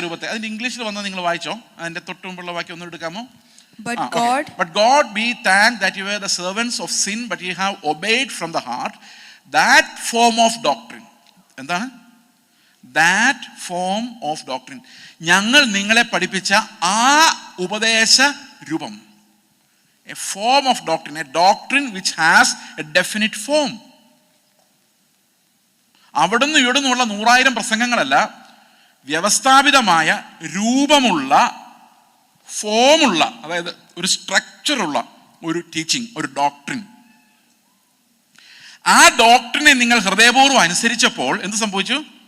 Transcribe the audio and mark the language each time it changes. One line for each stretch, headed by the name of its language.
Malayalam: അതിന്റെ ഇംഗ്ലീഷിൽ വന്നത് നിങ്ങൾ വായിച്ചോ? അതിന്റെ തൊട്ട് മുമ്പുള്ള വാക്യം ഒന്ന് എടുക്കാമോ?
English: But God be thanked that you were the servants of sin, but you have obeyed from the heart that form of doctrine.
Malayalam: എന്താണ്?
English: That form of doctrine.
Malayalam: ഞങ്ങൾ നിങ്ങളെ പഠിപ്പിച്ച ആ ഉപദേശ രൂപം.
English: A form of doctrine, a doctrine which has a definite form.
Malayalam: അവിടുന്ന് ഇവിടുന്നുള്ള 100,000 പ്രസംഗങ്ങളല്ല, വ്യവസ്ഥാപിതമായ രൂപമുള്ള, ഫോമുള്ള, അതായത് ഒരു സ്ട്രക്ചറുള്ള ഒരു ടീച്ചിങ്, ഒരു ഡോക്ട്രിൻ. ആ ഡോക്ട്രിനെ നിങ്ങൾ ഹൃദയപൂർവ്വം അനുസരിച്ചപ്പോൾ എന്ത് സംഭവിച്ചു?